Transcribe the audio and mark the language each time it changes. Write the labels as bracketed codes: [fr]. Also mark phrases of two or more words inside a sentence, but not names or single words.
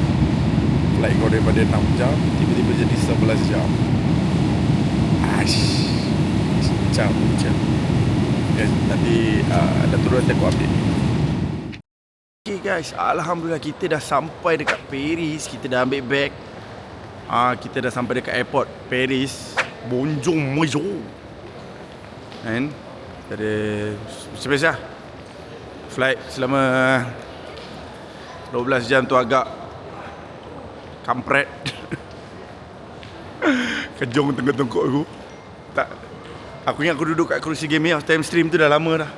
[ms] Flight kau daripada 6 jam tiba-tiba jadi 11 jam. Macam yes, nanti dah turun nanti aku update. [en] Okay guys, [ms] alhamdulillah kita dah sampai dekat Paris. Kita dah ambil bag. Kita dah sampai dekat airport Paris. [fr] Bonjour monsieur. [ms] Kan? Ada biasa. Flight selama 12 jam tu agak kampret. Kejong tengah tengkok aku. Tak. Aku ingat aku duduk kat kerusi game ni time stream tu dah lama dah.